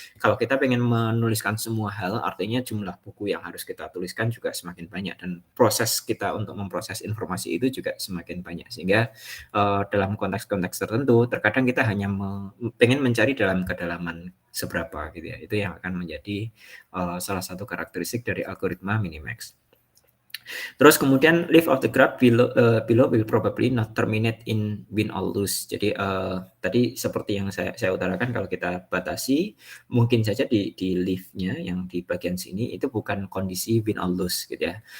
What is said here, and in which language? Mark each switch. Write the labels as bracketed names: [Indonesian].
[Indonesian] Kalau kita pengen menuliskan semua hal, artinya jumlah buku yang harus kita tuliskan juga semakin banyak, dan proses kita untuk memproses informasi itu juga semakin banyak. Sehingga dalam konteks-konteks tertentu terkadang kita hanya pengen mencari dalam kedalaman seberapa gitu ya. Itu yang akan menjadi salah satu karakteristik dari algoritma minimax. Terus kemudian [English] leaf of the graph below will probably not terminate in win or lose. [Indonesian] Jadi tadi seperti yang saya utarakan, kalau kita batasi mungkin saja di leaf-nya yang di bagian sini itu bukan kondisi win or lose gitu ya.